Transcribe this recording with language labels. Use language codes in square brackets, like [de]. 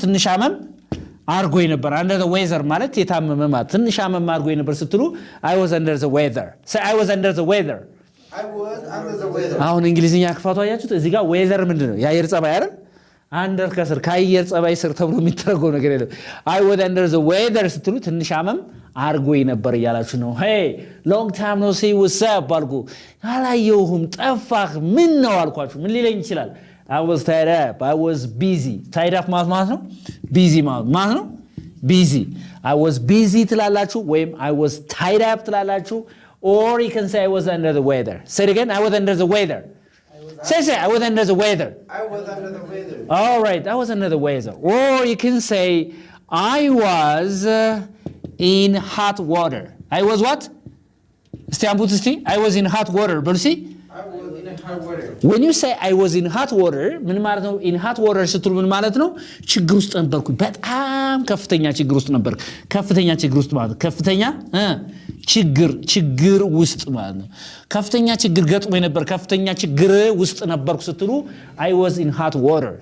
[am] ትንሽ አመም አርጎኝ ነበር። [en] under the weather [am] ማለት የታመመ ማለት ትንሽ አመም አርጎኝ ነበር ስትሉ [en] I was under the weather say I was under the weather I was under the weather. [am] አሁን እንግሊዝኛ ክፋቱ አያችሁት? እዚህ ጋር weather ምንድነው? የአየር ጸባይ አይደል? under ከስር ከአየር ጸባይ ስር ተብሎ የሚተረጎም ነገር የለም። [en] I was under the weather [am] ስትሉ ትንሽ አመም አርጎኝ ነበር እያላችሁ ነው። [en] hey long time no see what's up [am] አልኩ አላየሁም ጠፋህ ምን ነው አልኳችሁ ምን ሊለኝ ይችላል? [en] I was tied up I was busy tied up [am] ማለት ነው [en] busy ማለት ነው busy I was busy [am] ትላላችሁ ወይም [en] I was tied up ትላላችሁ or you can say I was under the weather say it again I was under the weather say I was under the weather I was under the weather. all right I was under the weather or you can say I was in hot water. I was what? [am] እስቲ አንቡት እስቲ [en] I was in hot water [am] በሉ እስቲ [en] I was in a hot water. when you say I was in hot water [am] ምን ማለት ነው? [en] in hot water [am] ስትሉ ምን ማለት ነው? ችግር ውስጥ ነበርኩ። በጣም ከፍተኛ ችግር ውስጥ ነበርኩ። ከፍተኛ ችግር ውስጥ ማለት ከፍተኛ ችግር ውስጥ ማለት ነው። ከፍተኛ ችግር ገጥሞኝ ነበር። ከፍተኛ ችግር ውስጥ ነበርኩ ስትሉ [en] I was in hot water.